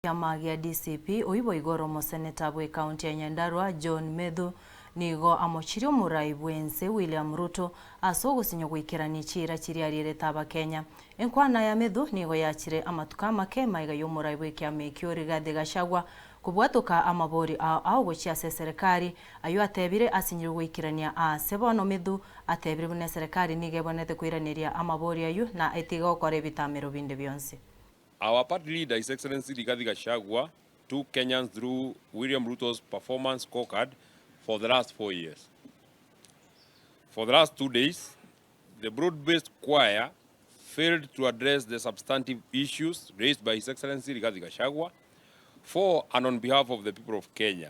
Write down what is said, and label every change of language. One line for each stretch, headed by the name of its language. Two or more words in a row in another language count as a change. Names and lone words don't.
Gusii: Kiama gĩa DCP oibo igoro mũseneta bwe kaunti ya Nyandarua John Methu nigo Omochirie murai bwense William Ruto asogusinya gwikirania chira chiri arire Kenya enkwana ya Methu nigo yachire amatuka make maiga y'omurai bwe kiama ekio Rigathi Gachagua kubwatuka amabori ao gochia Eserekari ayo atebire asinyire gwikirania sebono Methu atebire bune Eserekari nige bonete kwiraniria amabori ayo na etiga okora ebitamiro binde byonse.
English: Our party leader, His Excellency Rigathi Gachagua, took Kenyans through William Ruto's performance scorecard for the last 4 years. For the last 2 days, the broad-based choir failed to address the substantive issues raised by His Excellency Rigathi Gachagua for and on behalf of the people of Kenya.